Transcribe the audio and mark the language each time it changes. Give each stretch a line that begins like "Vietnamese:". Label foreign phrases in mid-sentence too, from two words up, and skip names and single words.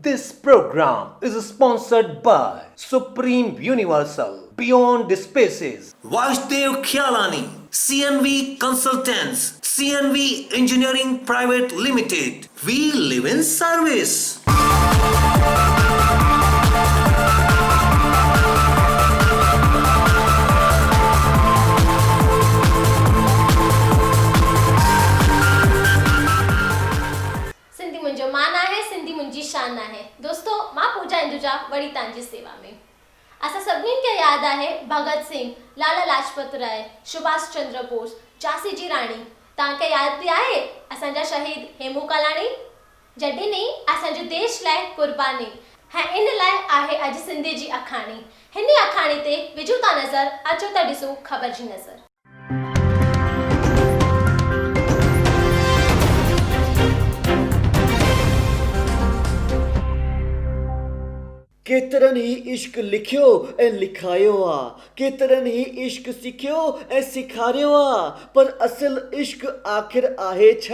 English: This program is sponsored by Supreme Universal Beyond the Spaces, Vasudev Khyalani, CNV Consultants, CNV Engineering Private Limited. We live in service.
Sindhi: सिंधी मुंहिंजो मान आहे, सिंधी मुंहिंजी शान आहे। दोस्तों, मां पूजा इंदुजा वड़ी तव्हांजी सेवा में। असां सभिनीनि खे यादि आहे भगत सिंह, लाला लाजपत राय, सुभाष चंद्र बोस, झांसी जी राणी। तव्हांखे यादि आहे असांजा शहीद हेमू कालाणी, जॾहिं नी असांजे देश लाइ कुर्बानी। ऐं इन लाइ आहे अॼु सिंधी जी अखाणी। हिन अखाणी ते विझूं था नज़र, अचो त ॾिसूं ख़बर जी नज़र। केतरनि ही इश्क लिखियो ऐं लिखायो आ, केतरनि ही इश्क सिखियो ऐं सिखारियो आ, पर असल इश्क आखिर आहे छा?